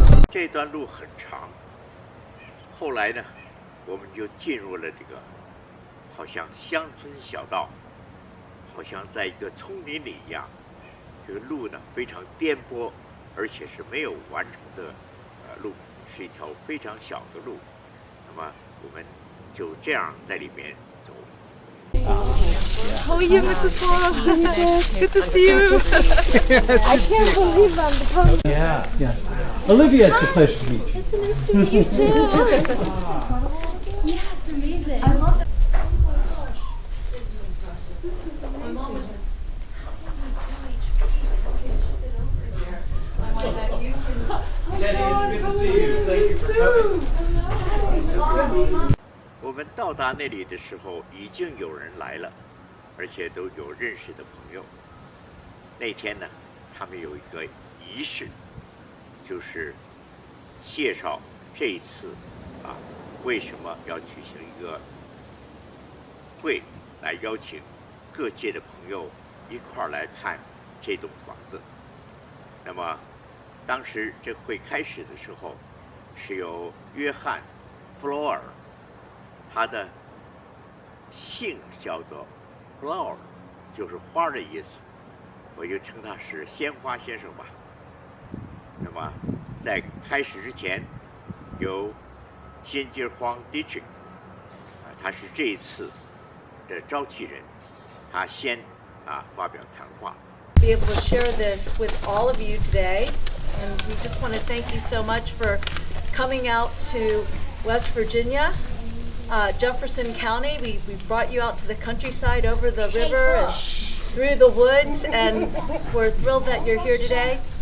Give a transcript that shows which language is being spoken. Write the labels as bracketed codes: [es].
[zh] 这段路很长，后来呢，我们就进入了这个好像乡村小道，好像在一个丛林里一样。这个路呢非常颠簸，而且是没有完成的路，是一条非常小的路。那么我们就这样在里面走。 [en] How are you, Mrs. Swan? Good to see you. I can't believe I'm becoming. Yeah. Olivia, it's a pleasure to meet you. It's nice to meet you too. Yeah, it's amazing. I love it. Oh my gosh. This is impressive. This is amazing. My mom was Daddy, it's good to see you. Thank you for coming. [zh] 我们到达那里的时候，已经有人来了，而且都有认识的朋友。那天呢，他们有一个仪式，就是介绍这一次为什么要举行一个会，来邀请各界的朋友一块儿来看这栋房子。那么，当时这会开始的时候，是由约翰·弗洛尔。他的姓叫做 flower， 就是花的意思，我就称他是鲜花先生吧。那么在开始之前，由先知黄 Dietrich， 他是这一次的召集人，他先发表谈话。 [en] Be able to share this with all of you today, and we just want to thank you so much for coming out to West Virginia, Jefferson County. We brought you out to the countryside over the river and through the woods, and we're thrilled that you're here today.